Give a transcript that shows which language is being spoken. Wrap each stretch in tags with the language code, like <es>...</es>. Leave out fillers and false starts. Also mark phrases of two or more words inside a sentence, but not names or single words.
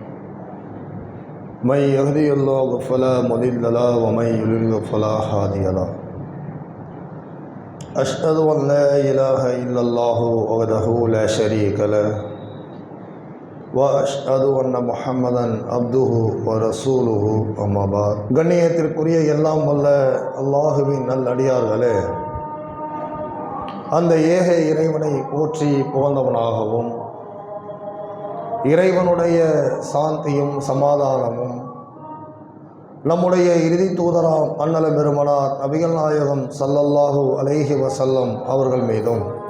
<ar>من يهدي الله فلا مضل له ومن يضلل فلا هادي له. أشهد أن لا إله إلا الله وحده لا شريك له وأشهد أن محمدا عبده ورسوله أما بعد.</ar> <ta>கண்ணியத்திற்குரிய எல்லாம் வல்ல அல்லாஹுவின் நல்லடியார்களே, அந்த ஏக இறைவனை போற்றி புகழ்ந்தவனாகவும் இறைவனுடைய சாந்தியும் சமாதானமும் நம்முடைய இறுதி தூதராம் அண்ணல பெருமனார் நபிகள் நாயகம்</ta> <ar>صلى الله عليه وسلم</ar> <ta>அவர்கள் மீதும்</ta>